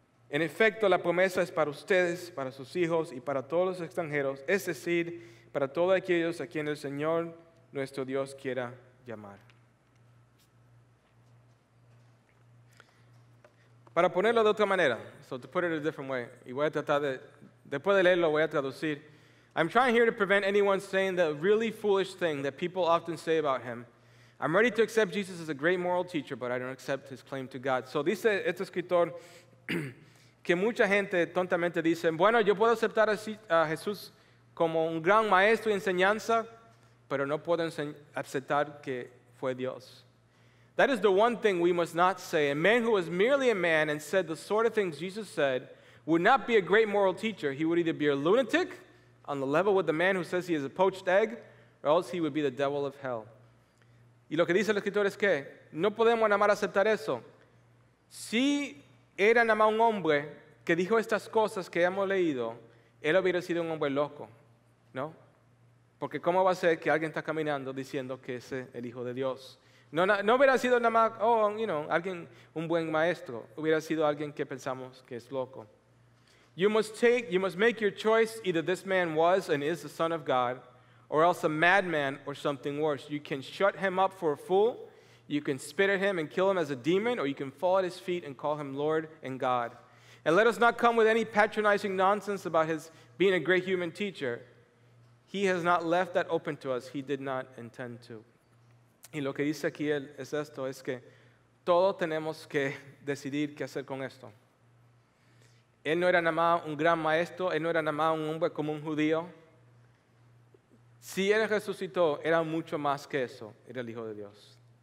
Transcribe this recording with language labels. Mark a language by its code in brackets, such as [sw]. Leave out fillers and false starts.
[es] En efecto, la promesa es para ustedes, para sus hijos y para todos los extranjeros, es decir, para todos aquellos a quienes el Señor nuestro Dios quiera llamar. Para ponerlo de otra manera, [en] So to put it a different way, [es] y voy a tratar de, después de leerlo voy a traducir. [en] I'm trying here to prevent anyone saying the really foolish thing that people often say about him. I'm ready to accept Jesus as a great moral teacher, but I don't accept his claim to God. [es] So dice este escritor que mucha gente tontamente dice, bueno, yo puedo aceptar a Jesús como un gran maestro y enseñanza, pero no puedo aceptar que fue Dios. [en] That is the one thing we must not say. A man who was merely a man and said the sort of things Jesus said would not be a great moral teacher. He would either be a lunatic on the level with the man who says he is a poached egg, or else he would be the devil of hell. [es] Y lo que dice el escritor es que no podemos nada más aceptar eso. Si era nada más un hombre que dijo estas cosas que hemos leído, él hubiera sido un hombre loco, ¿no? Porque ¿cómo va a ser que alguien está caminando diciendo que es el Hijo de Dios? No hubiera sido nada más, alguien, un buen maestro. Hubiera sido alguien que pensamos que es loco. [en] You must make your choice. Either this man was and is the Son of God, or else a madman or something worse. You can shut him up for a fool. You can spit at him and kill him as a demon, or you can fall at his feet and call him Lord and God. And let us not come with any patronizing nonsense about his being a great human teacher. He has not left that open to us. He did not intend to. [es] Y lo que dice aquí es esto, es que todos tenemos que decidir qué hacer con esto. Él no era nada más un gran maestro, él no era nada más un hombre como un judío. Si él resucitó, era mucho más que eso, era el Hijo de Dios.